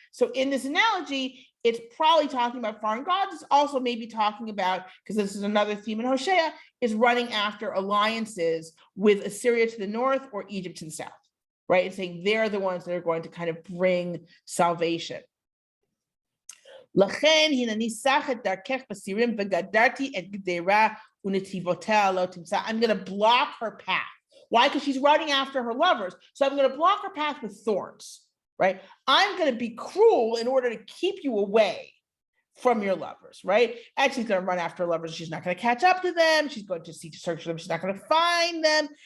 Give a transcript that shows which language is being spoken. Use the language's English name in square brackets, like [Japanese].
[English] So in this analogy, it's probably talking about foreign gods. It's also maybe talking about, because this is another theme in Hoshea, is running after alliances with Assyria to the north or Egypt to the south, right? And saying they're the ones that are going to kind of bring salvation. [Hebrew] לכן הנני סח את דרכך בסירים וגדרתי את גדרה ונתיבותיה לא תמצא. [English] I'm going to block her path. Why? Because she's running after her lovers. So I'm going to block her path with thorns, right? I'm going to be cruel in order to keep you away from your lovers, right? And she's going to run after her lovers. She's not going to catch up to them. She's going to seek to search for them. She's not going to find them.